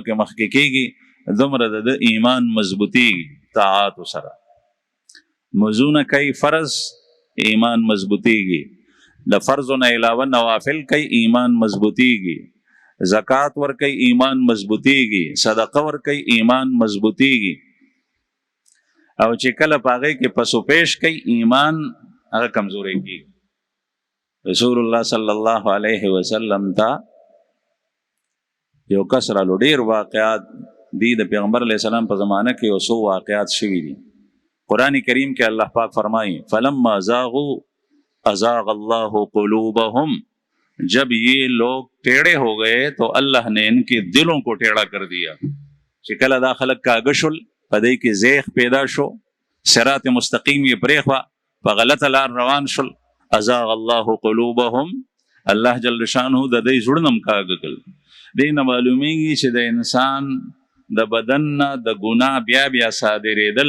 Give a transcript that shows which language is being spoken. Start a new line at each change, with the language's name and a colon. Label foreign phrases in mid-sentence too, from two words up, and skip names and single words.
Pashto: کې مخکې کېږي دومره د ایمان مضبوطی طاعت سره مزونه کوي فرض ایمان مضبوطیږي د فرض نه علاوه نوافل کوي ایمان مضبوطیږي زکات ور کوي ایمان مضبوطیږي صدقه ور کوي ایمان مضبوطیږي او چې کله پاغه کې پسو پیش کوي ایمان هغه کمزوري کیږي رسول الله
Arabic: صلی الله علیه وسلم
Pashto: تا یو کسر ډیر واقعات دی د پیغمبر علیه السلام په زمانه کې یو څو واقعات شوي دي قران کریم کې الله پاک فرمایي
Arabic: فلما زاغوا ازاغ الله قلوبهم
Urdu: جب یہ لوگ ٹیڑھے ہو گئے تو اللہ نے ان کے دلوں کو ٹیڑھا کر دیا
Pashto: چې کله دا خلک کاږشل په دې کې زیغ پیدا شو صراط مستقیم یې پرېخوا په غلطه لار روان شل
Arabic: ازاغ الله قلوبهم
Pashto: الله جل شانه د دې زړونم کاږ کړل دې نه معلومیږي چې د انسان د بدن د ګناه بیا صادرېدل